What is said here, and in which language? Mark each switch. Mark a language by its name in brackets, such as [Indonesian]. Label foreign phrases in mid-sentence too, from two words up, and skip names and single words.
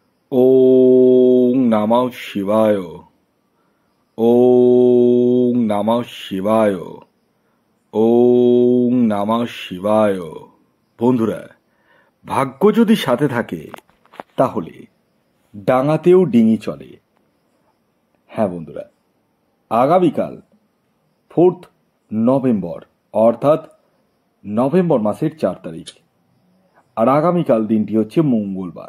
[Sanskrit] ওং নমঃ শিবায়। ওং নমঃ শিবায়। ওং নমঃ শিবায়। [Bangla] বন্ধুরা, ভাগ্য যদি সাথে থাকে তাহলে ডাঙাতেও ডিঙি চলে। হ্যাঁ বন্ধুরা, আগামীকাল 4 নভেম্বর অর্থাৎ নভেম্বর মাসের 4 তারিখ, আর আগামীকাল দিনটি হচ্ছে মঙ্গলবার।